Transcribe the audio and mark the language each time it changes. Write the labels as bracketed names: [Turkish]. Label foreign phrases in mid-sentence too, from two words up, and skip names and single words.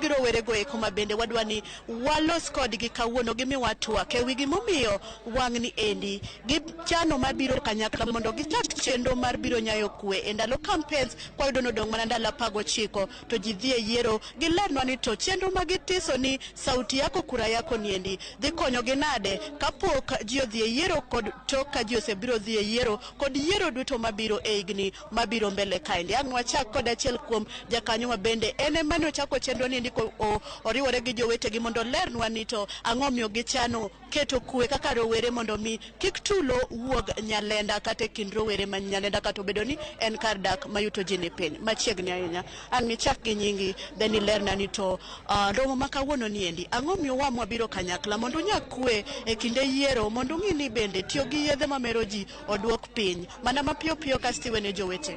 [Luo (Kenya and Tanzania)] gi rowere go eko ma bende wadwa ni walos kodgi kawuono gi miwa twak e wi gimomiyo wang' ni endi gi chano mabiro kanyakla mondo gichak chenro mar biro nyayo kwe e ndalo campaigns kwa yudo nodong' mana ndalo 19 to ji dhi e yiero gilernwa ni to chenro magitiso ni sauti yako kura yako niendi dhi konyo gi nade kapok ji odhi e yiero kod tok ka ji osebiro dhi e yiero kod yiero duto mabiro e higni mabiro mbele kaendi ang' wachak kod achiel kuom jakanyo ma bende en ema ne ochako chenro niendi oriwore gi jowetegi mondo lernwa ni to ang'o miyo gichano keto kwe kaka rowere mondo mi kik tulo wuog Nyalenda kata e kind rowere ma Nyalenda kata obedo ni en kar dak mayuto ji ni piny machiegni ahinya ang' ichak gi nyingi Deni lerna ni to romo makawuono ni endi ang'o miyo wamwa biro kanyakla mondo nya kwe e kinde yiero mondo ng'i ni bende tiyo gi yedhe mamero ji odwok piny mana mapiyo piyo kastiwe ne jowete.